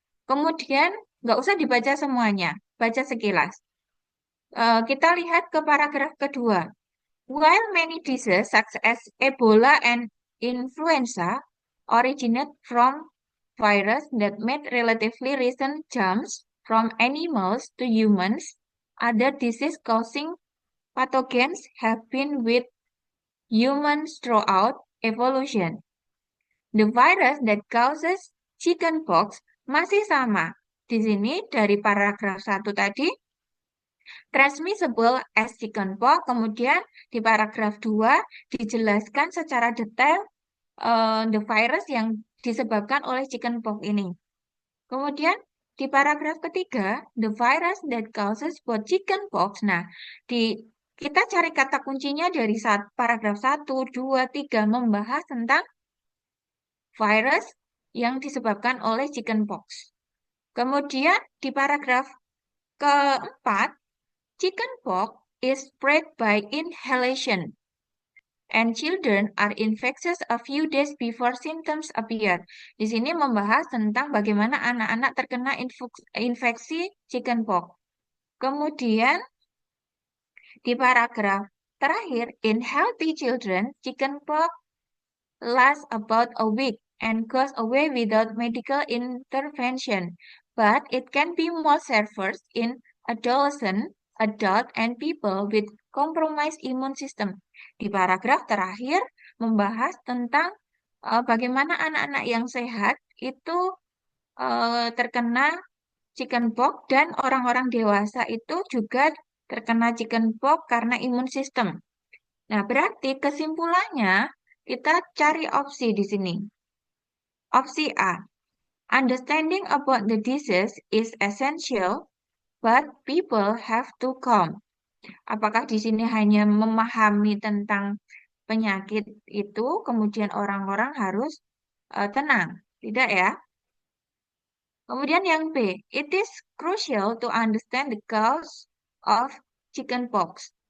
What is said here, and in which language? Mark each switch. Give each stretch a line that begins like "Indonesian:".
Indonesian: Kemudian, nggak usah dibaca semuanya, baca sekilas. Kita lihat ke paragraf kedua.
English: While many diseases such as Ebola and influenza originate from virus that made relatively recent jumps from animals to humans, other disease-causing pathogens have been with humans throughout evolution. The virus that causes chickenpox
Indonesian: masih sama. Di sini dari paragraf 1 tadi,
English: transmissible as chickenpox,
Indonesian: kemudian di paragraf 2 dijelaskan secara detail
English: the virus
Indonesian: yang disebabkan oleh chickenpox ini. Kemudian di paragraf ketiga,
English: the virus that causes both chickenpox.
Indonesian: Nah, kita cari kata kuncinya dari paragraf 1, 2, 3 membahas tentang virus yang disebabkan oleh chickenpox. Kemudian di paragraf keempat,
English: chickenpox is spread by inhalation and children are infectious a few days before symptoms appear.
Indonesian: Di sini membahas tentang bagaimana anak-anak terkena infeksi chickenpox. Kemudian di paragraf terakhir,
English: in healthy children, chickenpox lasts about a week and goes away without medical intervention, but it can be more severe in adolescent, adult, and people with compromised immune system.
Indonesian: Di paragraf terakhir membahas tentang bagaimana anak-anak yang sehat itu terkena chickenpox dan orang-orang dewasa itu juga terkena chickenpox karena imun sistem. Nah, berarti kesimpulannya kita cari opsi di sini.
English: Opsi A, understanding about the disease is essential, but people have to calm.
Indonesian: Apakah di sini hanya memahami tentang penyakit itu, kemudian orang-orang harus tenang? Tidak ya. Kemudian yang B,
English: it is crucial to understand the cause of chickenpox.